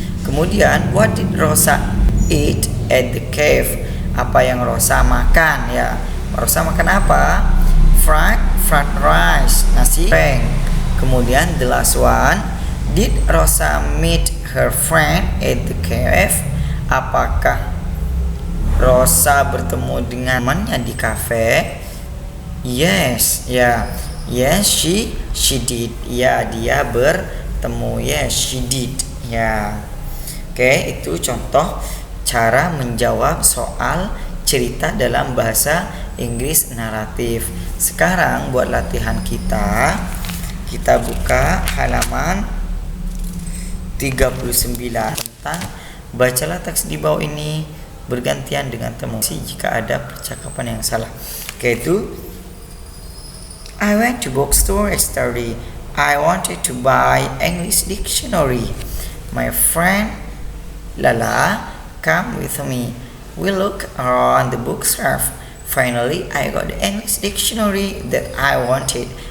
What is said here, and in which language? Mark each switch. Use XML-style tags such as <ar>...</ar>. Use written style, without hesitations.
<id>Kemudian</id> <en>what did Rosa eat at the cave?</en> <id>Apa yang Rosa makan ya? Rosa makan apa?</id> <en>Fried rice,</en> <id>nasi goreng. Kemudian</id> <en>the last one, did Rosa meet her friend at the cave?</en> <id>Apakah Rosa bertemu dengan temannya di kafe?</id> <en>Yes ya. Yes, she did.</en> <id>Ya, dia bertemu.</id> <en>Yes, she did.</en> <id>Ya. Oke, itu contoh cara menjawab soal cerita dalam bahasa Inggris naratif. Sekarang buat latihan kita buka halaman 39 tentang bacalah teks di bawah ini bergantian dengan temu jika ada percakapan yang salah. Oke, itu</id> <en>I went to bookstore yesterday. I wanted to buy English dictionary. My friend Lala come with me. We look around the bookshelf. Finally, I got the English dictionary that I wanted.</en>